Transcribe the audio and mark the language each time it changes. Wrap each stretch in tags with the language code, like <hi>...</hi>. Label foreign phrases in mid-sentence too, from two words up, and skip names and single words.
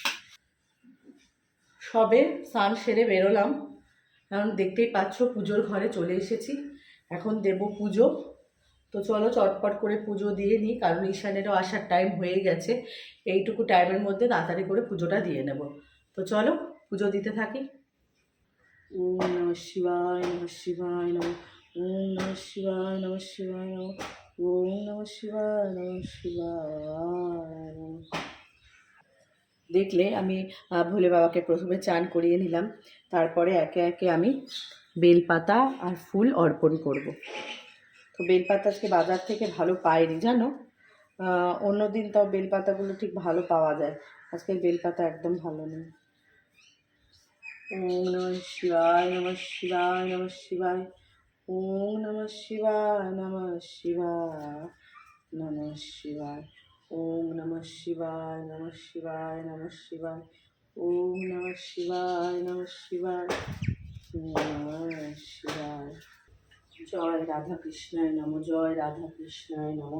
<bn>সবে স্নান সেরে বেরোলাম, কারণ দেখতেই পাচ্ছ পুজোর ঘরে চলে এসেছি। এখন দেব পুজো। তো চলো চটপট করে পুজো দিয়ে নিই, কারণ ঈশানেরও আসার টাইম হয়ে গেছে। এইটুকু টাইমের মধ্যে তাড়াতাড়ি করে পুজোটা দিয়ে নেব। তো চলো পুজো দিতে থাকি।</bn> <sa>ওম নমঃ শিবায় নমঃ শিবায় নমঃ। ওম নমঃ শিবায় নমঃ শিবায় নমঃ। ওম নমঃ শিবায় নমঃ শিবায় নমঃ।</sa> <bn>দেখলে আমি ভোলে বাবাকে প্রথমে চান করিয়ে নিলাম, তারপরে একে একে আমি বেলপাতা আর ফুল অর্পণ করব। তো বেলপাতা আজকে বাজার থেকে ভালো পাইনি জানো। অন্যদিন তাও বেলপাতাগুলো ঠিক ভালো পাওয়া যায়, আজকের বেলপাতা একদম ভালো নেই।</bn> <sa>ওম নমঃ শিবায় নমঃ শিবায় নমঃ শিবায়। ওম নমঃ শিবায় নমঃ শিবায় নমঃ শিবায়। ওম নমঃ শিবায় নমঃ শিবায় নমঃ শিবায়। ওম নমঃ শিবায় নমঃ শিবায় নমঃ শিবায়। জয় রাধা কৃষ্ণায় নমঃ। জয় রাধা কৃষ্ণায় নমঃ।</sa>